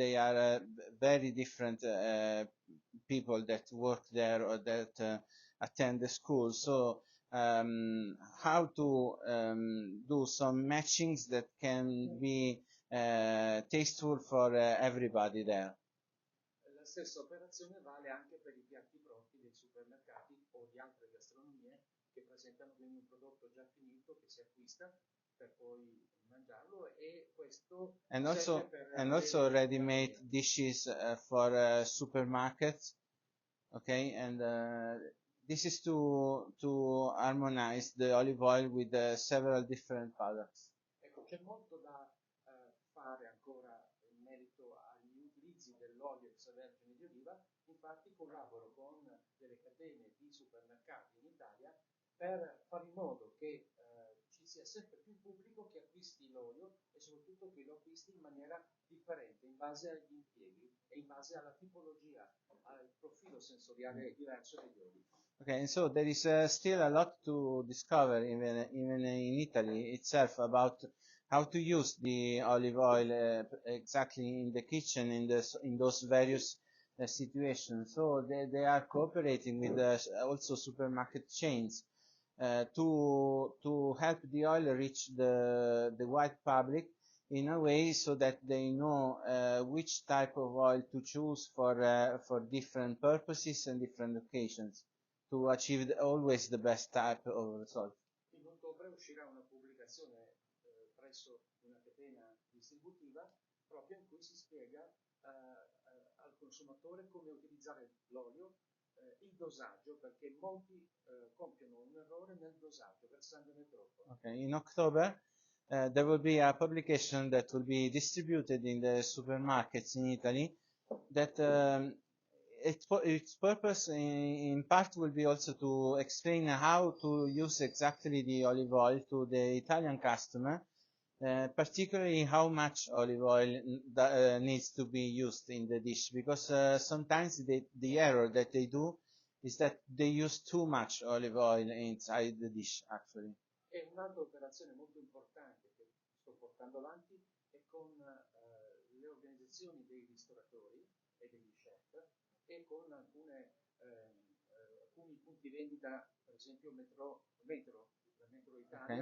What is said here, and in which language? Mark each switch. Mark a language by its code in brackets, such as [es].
[en] They are very different people that work there or that attend the school. So how to do some matchings that can be tasteful for everybody there. [it] La stessa operazione vale anche per i piatti pronti dei supermercati o di altre gastronomie che presentano quindi un prodotto già finito che si acquista per poi mangiarlo, e questo [en] and also ready-made dishes for supermarkets. Okay, and this is to harmonize the olive oil with several different products. [it] Ecco, c'è molto da fare ancora in merito agli utilizzi dell'olio extravergine di oliva. Infatti collaboro con delle catene di supermercati in Italia per fare in modo che ci sia sempre più pubblico che acquisti l'olio e soprattutto che lo acquisti in maniera differente, in base agli impieghi e in base alla tipologia, al profilo sensoriale diverso degli oli. [en] Okay, and so there is still a lot to discover even in Italy itself about how to use the olive oil exactly in the kitchen in those various situations. So they are cooperating with also supermarket chains to help the oil reach the wide public in a way so that they know which type of oil to choose for different purposes and different occasions, to achieve always the best type of result. [it] In ottobre uscirà una pubblicazione presso una catena distributiva proprio in cui si spiega al consumatore come utilizzare l'olio, il dosaggio, perché molti compiono un errore nel dosaggio, versandone troppo. [en] Okay, in October, there will be a publication that will be distributed in the supermarkets in Italy that its purpose in part will be also to explain how to use exactly the olive oil to the Italian customer, particularly how much olive oil needs to be used in the dish, because sometimes the error that they do is that they use too much olive oil inside the dish, actually. [it] E un'altra operazione molto importante che sto portando avanti è con le organizzazioni dei ristoratori e degli chef e con alcuni punti vendita, per esempio Metro Italia,